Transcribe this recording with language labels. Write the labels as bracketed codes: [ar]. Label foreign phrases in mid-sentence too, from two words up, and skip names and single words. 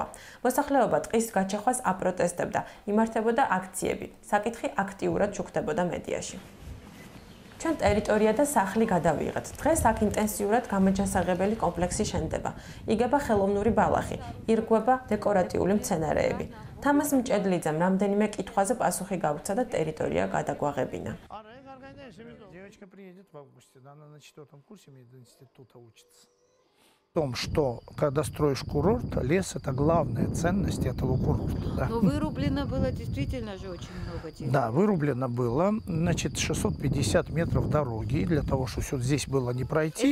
[ka] მოსახლეობა ტყის გაჩეხვას აპროტესტებდა, იმართებოდა აქციები, საკითხი აქტიურად შუქდებოდა მედიაში. ჩვენ ტერიტორია და სახლი გადავიღეთ. დღეს აქ ინტენსიურად გამაჯანსაღებელი კომპლექსი შენდება. იგება ხელოვნური ბალახი, ირგვება დეკორატიული მცენარეები. თამას მჭედლიძემ რამდენიმე კითხვაზე პასუხი გაუცა და ტერიტორია გადაგვაღებინა. [ru] Девочка приедет в августе, да, она на 4-м курсе мединститута учится. В том, что когда строишь курорт, лес это главная ценность этого курорта. Да. Но вырублено было действительно же очень много территорий. Да, вырублено было, значит, 650 метров дороги для того, чтобы все здесь было не пройти.